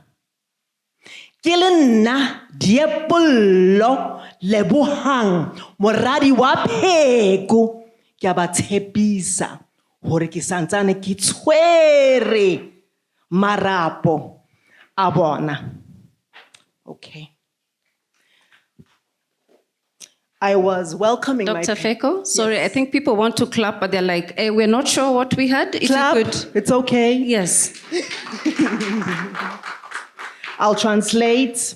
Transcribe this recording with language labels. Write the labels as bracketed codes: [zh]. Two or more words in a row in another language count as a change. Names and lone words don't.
[st] Ke le nna Liepollo Lebohang moradi wa Pheko. Ke a ba tshepisa hore ke santsane ke tshwere marapo a bona. [en] Okay. I was welcoming Dr. Pheko, sorry, yes. I think people want to clap, but they're like, hey, we're not sure what we had. If clap, you could. It's okay. Yes. I'll translate.